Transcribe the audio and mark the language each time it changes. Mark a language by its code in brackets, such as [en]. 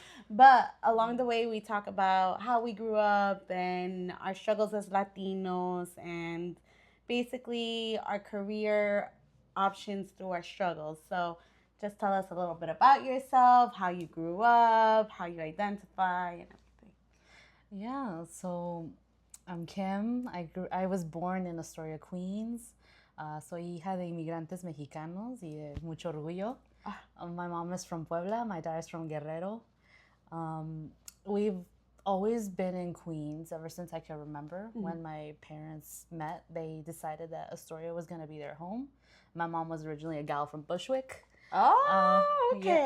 [en] But along the way, we talk about how we grew up and our struggles as Latinos and basically our career options through our struggles. So just tell us a little bit about yourself, how you grew up, how you identify, and everything. Yeah, so I'm Kim. I was born in Astoria, Queens. [es] Soy hija de inmigrantes mexicanos y de mucho orgullo. [en] My mom is from Puebla, my dad is from Guerrero. We've always been in Queens ever since I can remember. When my parents met, they decided that Astoria was going to be their home. My mom was originally a gal from Bushwick. Oh, okay.